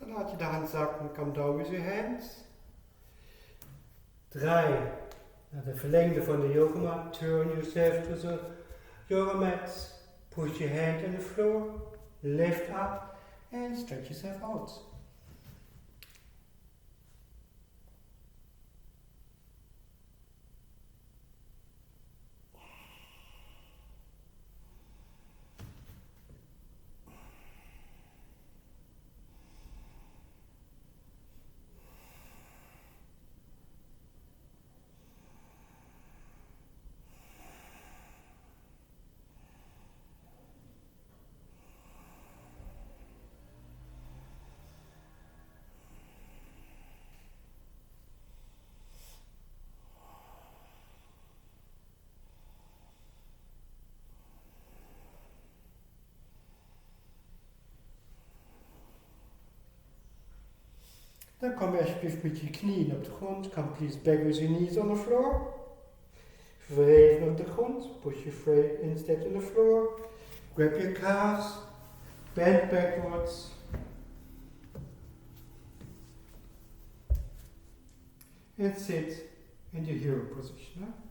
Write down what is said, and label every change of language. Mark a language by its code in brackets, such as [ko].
[nl] je de hand zakt en [en] come down with your hands. [nl] Draai naar de verlengde van de yogamat. [en] Turn yourself to the yoga mat. Push your hand on the floor. Lift up and stretch yourself out. [nl] Dan kom je alsjeblieft met je knieën op de grond. [en] Come please back with your knees on the floor. [nl] Wrijven op de grond. [en] Push your frame instead on the floor. Grab your calves. Bend backwards. And sit in the hero position.